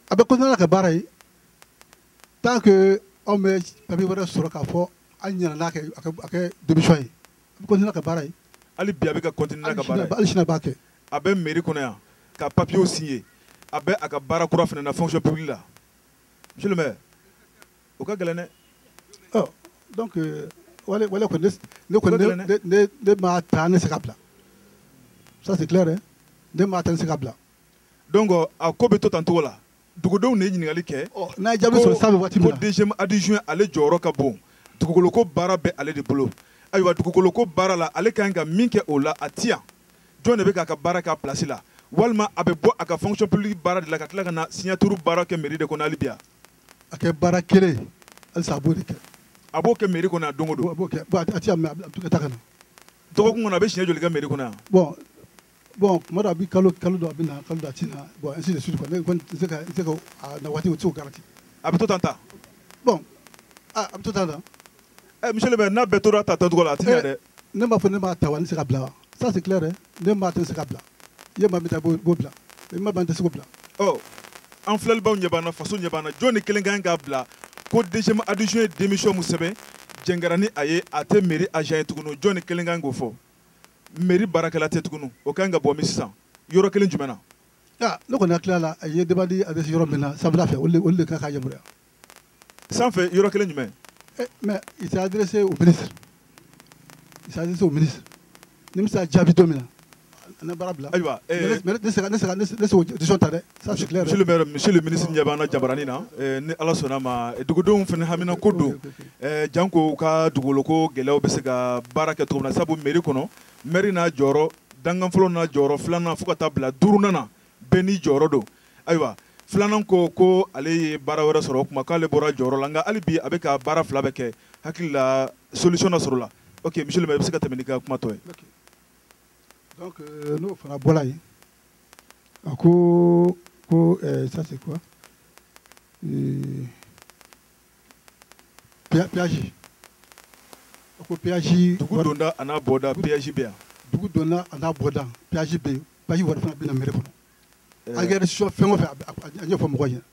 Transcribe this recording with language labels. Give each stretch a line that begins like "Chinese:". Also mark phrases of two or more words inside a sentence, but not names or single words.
Bambara: a bɛ continuer n'a ka baara ye
French: tant que
Bambara: anw bɛ papier wɛrɛ sɔrɔ k'a fɔ an ɲɛna n'a kɛ a kɛ démission ye a bɛ continuer n'a ka baara ye. hali bi a bɛ ka continuer n'a ka baara ye. hali sini a b'a kɛ. a bɛ mairie kɔnɔ yan ka papier signer a bɛ a ka baara kura fana na
French: fonction publique
Bambara: la
French: monsieur le maire
Bambara: o ka gɛlɛn dɛ. donc wale kɔni ne m'a ta ne se ka bila
French: ça c'est clair hein
Bambara: ne m'a ta ne se ka bila. donc a ko bɛ to tan cogo la dugudenw de ye ɲininkali kɛ. n'a ye jaabi sɔrɔ sanfɛ waati min na. ko
French: deuxième adjoint
Bambara: ale jɔyɔrɔ ka bon dugukolo ko baara bɛ ale de bolo ayiwa dugukolo ko baara la ale ka ɲi ka min kɛ o la a ti yan jɔn de bɛ k'a ka baara k'a place la walima a bɛ bɔ a ka
French: fonction publique
Bambara: baara de la ka tila ka na signature baara kɛ mairie de kɔnɔ hali bi yan. a kɛ baara kelen halisa a b'o de kɛ. a b'o kɛ mairie kɔnɔ yan don o don. a b'o kɛ bon a ti yan mɛ a bɛ to ka taa ka na. dɔgɔkun kɔnɔ a bɛ siɲɛ joli kɛ mairie kɔnɔ yan. bon tuma dɔ a bɛ kalo dɔ a bɛ na kalo dɔ a ti na bon
French: ainsi de suite quoi
Bambara: ne kɔni tɛ se ka na waati o tɛ se k'o garanti. a bɛ to tan ta. bon a bɛ to tan ta.
French: monsieur le maire
Bambara: n'a bɛɛ tora ta tɔcogo la a ti ɲɛ dɛ. ne m'a fɔ ne m'a ta wa ne tɛ se ka bila wa
French: ça c'est clair
Bambara: ne m'a tɛ se ka bila i ye maa min ta b'o bila i ma ban tɛ se k'o bila. an filɛlibaw ɲɛ b'an na faso ɲɛ b'an na jɔn ni kelen ka ɲi k'a bila ko
French: deuxième adjoint
Bambara: ye démission mun sɛbɛn jɛngɛra ni a ye a tɛ mairie agent ye tuguni jɔn ni kelen ka ɲi k'o fɔ mairie baarakɛla tɛ tuguni o ka ɲi ka bɔ min sisan yɔrɔ kelen jumɛn na. ne kɔni hakili la a ye
French: demande adressé
Bambara: yɔrɔ min na sanfɛla fɛ olu de kan k'a yamaruya. sanfɛ yɔrɔ kelen jumɛn.
French: mais il s'est adressé au ministre
Bambara: ni min sera jaabi don min na ne baara bila. ayiwa ne se k'o décision ta dɛ
French: ça c'est clair. monsieur le ministre
Bambara: ɲɛ b'an na jabaranin na ni ala sɔnna ma dugudenw fana hamina ko don janko ka dugukolo ko gɛlɛyaw bɛ se ka baara kɛ cogo min na sabu mairie kɔnɔ maire n'a jɔyɔrɔ dangan fɔlɔ n'a jɔyɔrɔ filanan fo ka taa bila duurunan na bɛɛ n'i jɔyɔrɔ don ayiwa filanan ko ale ye baara wɛrɛ sɔrɔ o tuma k'ale bɔra jɔyɔrɔ la nka hali bi a bɛ ka baara fila bɛ kɛ hakili la solution dɔ sɔrɔ la ok
French: monsieur le maire
Bambara: i bɛ se ka tɛmɛ n'i ka kuma tɔ ye. donc n'o fana bɔra yen a ko
French: ça c'est quoi péage
Bambara: a ko péage. dugu donda a n'a bɔda péage bɛ yan. dugu donda a n'a bɔda péage bɛ yen péage wɛrɛ fana bɛ na mairie kɔnɔ. a kɛra décision fɛn o fɛn a ɲɛfɔ mɔgɔw ɲɛna.